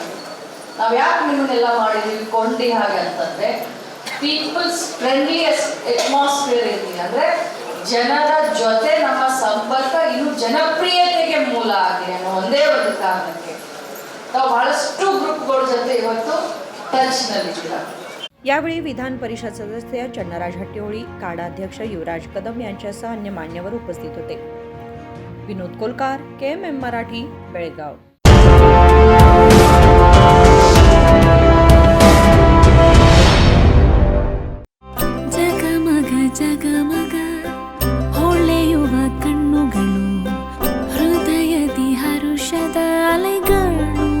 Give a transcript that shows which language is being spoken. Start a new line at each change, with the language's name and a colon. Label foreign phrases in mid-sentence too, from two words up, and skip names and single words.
Kannada: ನಾವು ಯಾಕೆ ನಿಮ್ಮನ್ನೆಲ್ಲ ಮಾಡಿದ್ವಿ ಕೊಂಡಿ ಹಾಗೆ ಅಂತಂದ್ರೆ,
English: peoples friendly atmosphere
Kannada: ಇರಲಿ, ಅಂದ್ರೆ ಜನರ ಜೊತೆ ನಮ್ಮ ಸಂಪರ್ಕ ಇನ್ನೂ ಜನಪ್ರಿಯತೆಗೆ ಮೂಲ ಆಗಲಿ ಅನ್ನೋ ಒಂದೇ ಒಂದು ಕಾರಣಕ್ಕೆ ತಾವು ಬಹಳಷ್ಟು ಗ್ರೂಪ್ಗಳ ಜೊತೆ ಇವತ್ತು ಟಚ್ ನಲ್ಲಿದ್ದೀರಾ.
Marathi: यावेळी विधान परिषद सदस्य चन्नराज हट्टीहोळी, काडाध्यक्ष युवराज कदम यांच्यासह अन्य मान्यवर उपस्थित होते. विनोद कोलकार, KMM मराठी, बेळगाव.
Kannada: ಜಗಮಗ ಜಗಮಗ ಹೊಳೆಯುವ ಕಣ್ಣುಗಳು, ಹೃದಯದಿ ಹರುಷದ ಅಲೆಗಳು.